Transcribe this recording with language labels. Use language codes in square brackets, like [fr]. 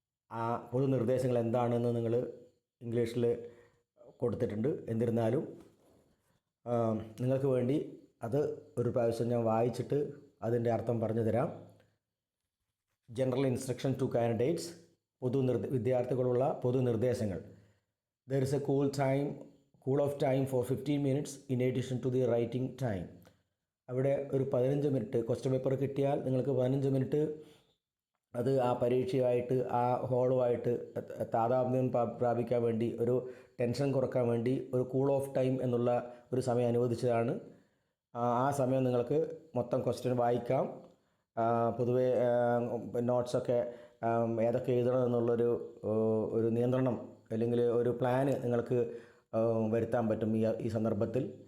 [ml] ആ പൊതുനിർദ്ദേശങ്ങൾ എന്താണെന്ന് നിങ്ങൾ ഇംഗ്ലീഷിൽ കൊടുത്തിട്ടുണ്ട്. എന്നിരുന്നാലും നിങ്ങൾക്ക് വേണ്ടി അത് ഒരു പ്രാവശ്യം ഞാൻ വായിച്ചിട്ട് അതിൻ്റെ അർത്ഥം പറഞ്ഞു തരാം. [en] general instruction to candidates, [ml] വിദ്യാർത്ഥികളുള്ള പൊതുനിർദ്ദേശങ്ങൾ. [en] There is a cool off time for 15 minutes in addition to the writing time. [ml] അവിടെ ഒരു 15 മിനിറ്റ് ക്വസ്റ്റ്യൻ പേപ്പർ കിട്ടിയാൽ നിങ്ങൾക്ക് 15 മിനിറ്റ് അത് ആ പരീക്ഷയായിട്ട് ആ ഹോളുമായിട്ട് താതാത്മ്യം പ്രാപിക്കാൻ വേണ്ടി, ഒരു ടെൻഷൻ കുറക്കാൻ വേണ്ടി ഒരു കൂൾ ഓഫ് ടൈം എന്നുള്ള ഒരു സമയം അനുവദിച്ചതാണ്. ആ സമയം നിങ്ങൾക്ക് മൊത്തം ക്വസ്റ്റ്യൻ വായിക്കാം. പൊതുവേ നോട്ട്സൊക്കെ ഏതൊക്കെ എഴുതണം എന്നുള്ളൊരു നിയന്ത്രണം അല്ലെങ്കിൽ ഒരു പ്ലാന് നിങ്ങൾക്ക് വരുത്താൻ പറ്റും ഈ സന്ദർഭത്തിൽ.